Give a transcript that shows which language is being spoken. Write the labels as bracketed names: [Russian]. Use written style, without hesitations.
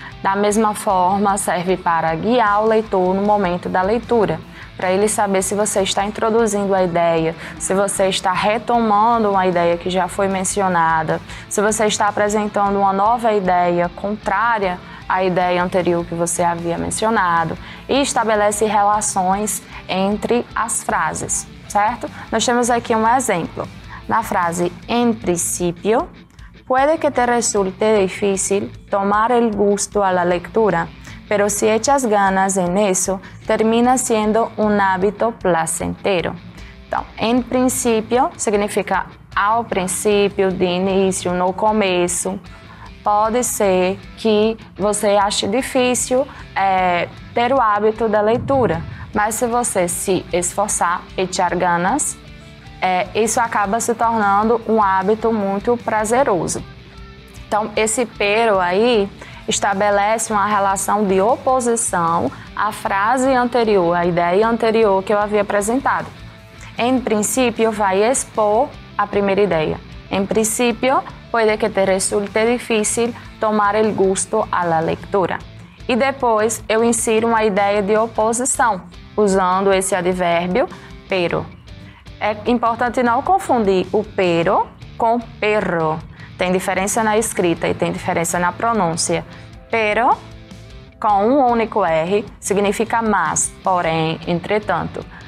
[Portuguese] Da mesma forma, serve para guiar o leitor no momento da leitura, para ele saber se você está introduzindo a ideia, se você está retomando uma ideia que já foi mencionada, se você está apresentando uma nova ideia contrária à ideia anterior que você havia mencionado, e estabelece relações entre as frases, certo? Nós temos aqui um exemplo. Na frase [Spanish] en principio, puede que te resulte difícil tomar el gusto a la lectura, pero si echas ganas en eso, termina siendo un hábito placentero. [Portuguese] Então, em princípio significa ao princípio, de início, no começo. Pode ser que você ache difícil ter o hábito da leitura, mas se você se esforçar, echar ganas, isso acaba se tornando um hábito muito prazeroso. Então, esse pero aí estabelece uma relação de oposição à frase anterior, à ideia anterior que eu havia apresentado. Em princípio, vai expor a primeira ideia. [Spanish] En principio, puede que te resulte difícil tomar el gusto a la lectura. [Portuguese] E depois eu insiro uma ideia de oposição, usando esse advérbio pero. É importante não confundir o pero com perro. Tem diferença na escrita e tem diferença na pronúncia. Pero, com um único R, significa mas, porém, entretanto.